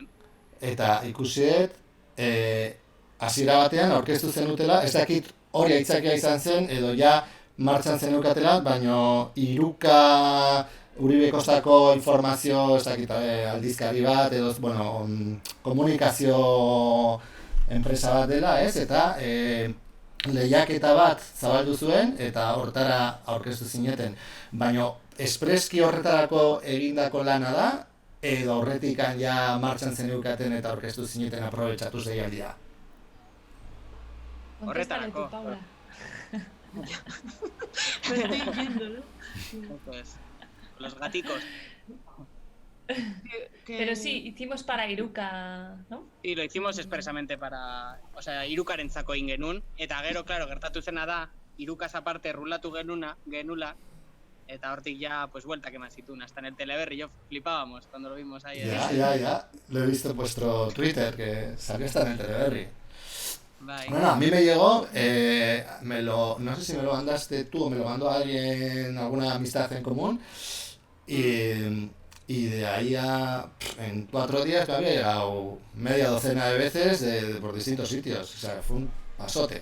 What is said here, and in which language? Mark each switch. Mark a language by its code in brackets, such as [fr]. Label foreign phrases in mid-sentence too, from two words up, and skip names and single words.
[eu] Eta ikusiet, hasiera batean aurkeztu zenutela, ez dakit hori aitzakia izan zen, edo ja martxan zenukatela, baino Iruka Uribe Kostako informazio, ez dakit, aldizkari bat, edo, bueno, komunikazio enpresa bat dela, ez? Eta lehiaketa bat zabaldu zuen, eta hortara aurkeztu zineten. Baino, espreski horretarako egindako lana da, edo aurretikan ja martxan zeneukaten eta aurkeztu zineten aprobetxatu deialdia. [es] Contéstale tú, Paula. Lo estoy viendo, ¿no? Eso es. Los gaticos. Pero sí, hicimos para Iruka, ¿no? Y lo hicimos expresamente para... O sea, [eu] Irukarentzako egin genuen, eta gero, claro, gertatu zena da, Irukaz aparte rulatu genula, eta hortik [es] ya, pues, vuelta que [eu] eman zituen, [es] hasta en el Teleberri, yo flipábamos cuando lo vimos ahí. Ya, lo he visto en vuestro Twitter, que salió hasta en el Teleberri. [eu] Bai. [es] Bueno, a mí me llegó, no sé si me lo mandaste tú o me lo mandó alguien, alguna amistad en común, y de ahí en 4 días me había llegado media docena de veces por distintos sitios, o sea, fue un pasote.